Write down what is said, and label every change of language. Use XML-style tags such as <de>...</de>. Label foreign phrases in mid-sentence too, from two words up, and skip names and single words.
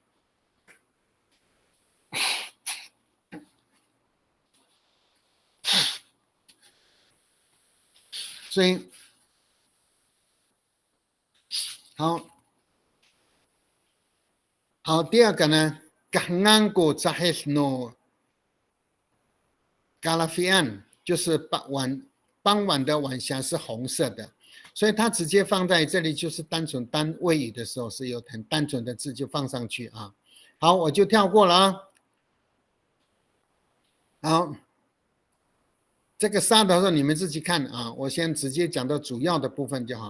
<zh>所以好，第二个呢 ，</zh> <ami>gangan zahis no galafian</ami> <zh>就是傍晚的晚霞是红色的，所以它直接放在这里就是单纯单谓语的时候是有很单纯的字就放上去啊。好，我就跳过了啊。好，这个沙的时候你们自己看啊，我先直接讲到主要的部分就好。</zh>